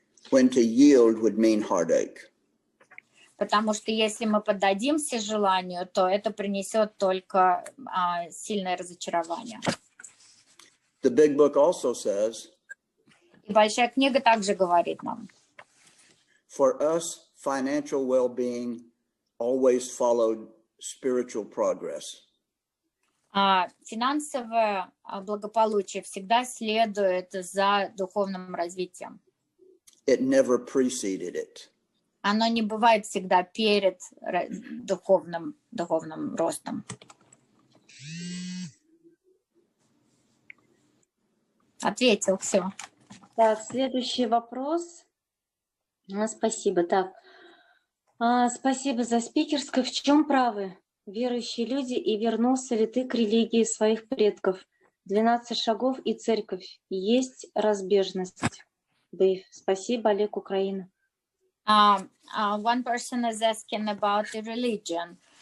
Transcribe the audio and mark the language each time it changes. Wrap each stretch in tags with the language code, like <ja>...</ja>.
<en>When to yield would mean heartache.</en> <ru>Потому что если мы поддадимся желанию, то это принесет только сильное разочарование.</ru> <en>The big book also says,</en> <ru>и большая книга также говорит нам,</ru> <en>for us, financial well-being always followed spiritual progress.</en> <ru>Финансовое благополучие всегда следует за духовным развитием.</ru> <en>It never preceded it.</en> <ru>Оно не бывает всегда перед духовным ростом. Ответил, все. Так, следующий вопрос. Спасибо. Так, спасибо за спикерское. В чем правы верующие люди и вернулся ли ты к религии своих предков? 12 шагов и церковь. Есть разбежность. Дэйв, спасибо, Олег, Украина.</ru> <en>One person is asking about the religion.</en>